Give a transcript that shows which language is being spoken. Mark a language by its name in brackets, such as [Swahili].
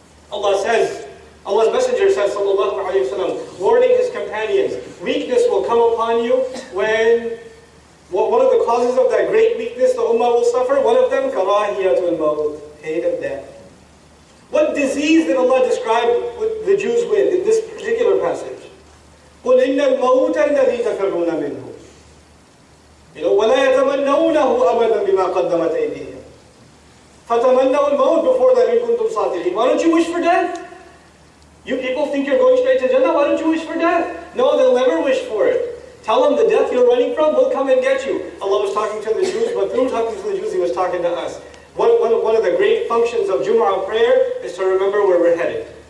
[English] Allah says, Allah's Messenger says, sallallahu alayhi wa sallam, warning his companions, weakness will come upon you when, one of the causes of that great weakness the ummah will suffer, one of them, karahiyatul maut, hate of death. What disease did Allah describe the Jews with in this particular passage? [Arabic] قُلْ إِنَّ الْمَوْتَ الَّذِي تَفِرُّونَ مِنْهُ وَلَا يَتَمَنَّوْنَهُ أَبَدًا بِمَا قَدَّمَتْ أَيْدِيهِمْ فَتَمَنَّوُا الْمَوْتَ [English] before that [Arabic] إِن كُنتُمْ صَادِقِينَ. [English] Why don't you wish for death? You people think you're going straight to Jannah, why don't you wish for death? No, they'll never wish for it. Tell them the death you're running from will come and get you. Allah was talking to the Jews, but through talking to the Jews, He was talking to us. One of the great functions of Jumu'ah prayer is to remember where we're headed.